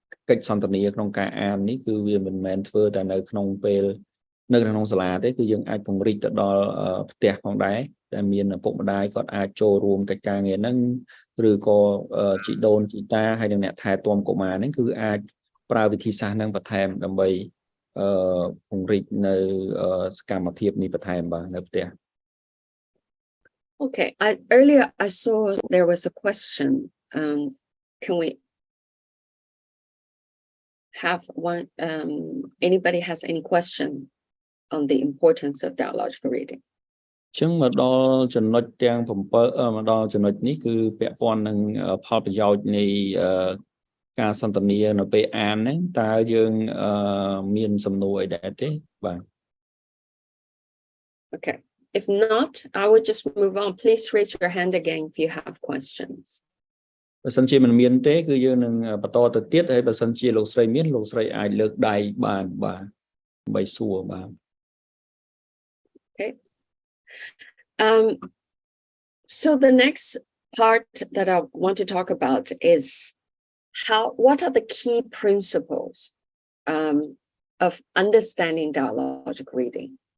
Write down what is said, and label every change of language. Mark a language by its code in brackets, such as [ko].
[km] កិច្ចសន្ទនាក្នុងការអាននេះគឺវាមិនមែនធ្វើតែនៅក្នុងពេលនៅក្នុងសាលាទេគឺយើងអាចពង្រីកទៅដល់ផ្ទះផងដែរតែមានឪពុកម្ដាយគាត់អាចចូលរួមកិច្ចការងារហ្នឹងឬក៏ជីដូនជីតាហើយនិងអ្នកថែទាំកុមារហ្នឹងគឺអាចប្រើវិធីសាស្ត្រហ្នឹងបន្ថែមដើម្បីពង្រីកនៅសកម្មភាពនេះបន្ថែមបាទនៅផ្ទះ [en] Okay, earlier I saw there was a question. Can we have one? Anybody has any question on the importance of dialogical reading? [km] ចឹងមកដល់ចំណុចទាំង7មកដល់ចំណុចនេះគឺពាក់ព័ន្ធនឹងផលប្រយោជន៍នៃការសន្ទនានៅពេលអានហ្នឹងតើយើងមានសំណួរអីដែរទេបាទ [en] Okay, if not, I would just move on. Please raise your hand again if you have questions. [km] បើសិនជាមិនមានទេគឺយើងនឹងបន្តទៅទៀតហើយបើសិនជាលោកស្រីមានលោកស្រីអាចលើកដៃបានបាទដើម្បីសួរបាទ [en] Okay. So the next part that I want to talk about is what are the key principles of understanding dialogical reading?